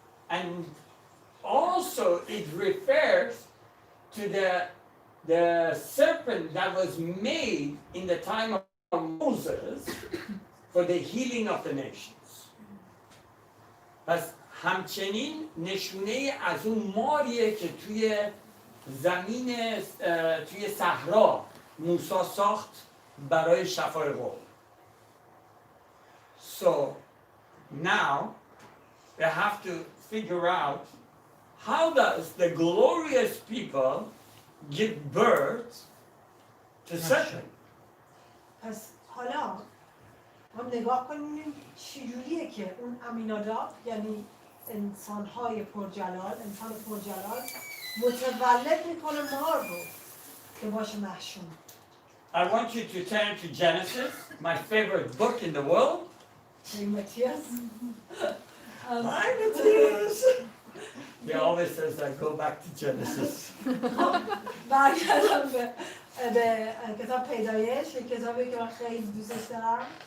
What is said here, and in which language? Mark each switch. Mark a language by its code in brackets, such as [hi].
[en] And also it refers to the serpent that was made in the time of Moses for the healing of the nations. [fa] پس همچنین نشونه از اون ماریه که توی زمین توی صحرا موسی ساخت برای شفای قوم. [en] So now we have to figure out how does the glorious people give birth to serpent. [fa] پس حالا ما نگاه کنیم چجوریه که اون امیناداب یعنی انسان‌های پرجلال، انسان پرجلال متولد میکنه مار رو که باشه محشوم. [en] I want you to turn to Genesis, my favorite book in the world. Matthias. Hi, Matthias. He always says I go back to Genesis. [fa] برگردم به کتاب پیدایش، کتابی که من خیلی دوستش دارم.